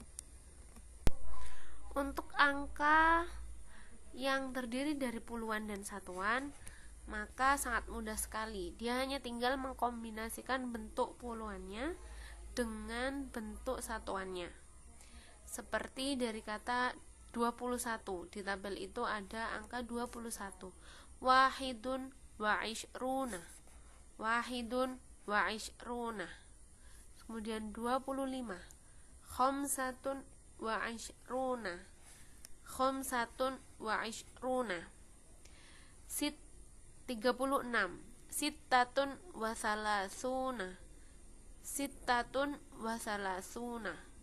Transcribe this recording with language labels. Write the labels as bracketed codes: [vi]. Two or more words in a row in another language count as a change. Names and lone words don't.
[id] Untuk angka yang terdiri dari puluhan dan satuan, maka sangat mudah sekali. Dia hanya tinggal mengkombinasikan bentuk puluhannya dengan bentuk satuannya. Seperti dari kata 21, di tabel itu ada angka 21. [ar] واحد وعشرون واحد وعشرون. Kemudian 25, خمسة وعشرون خمسة وعشرون. 36, ستة وثلاثون ستة وثلاثون.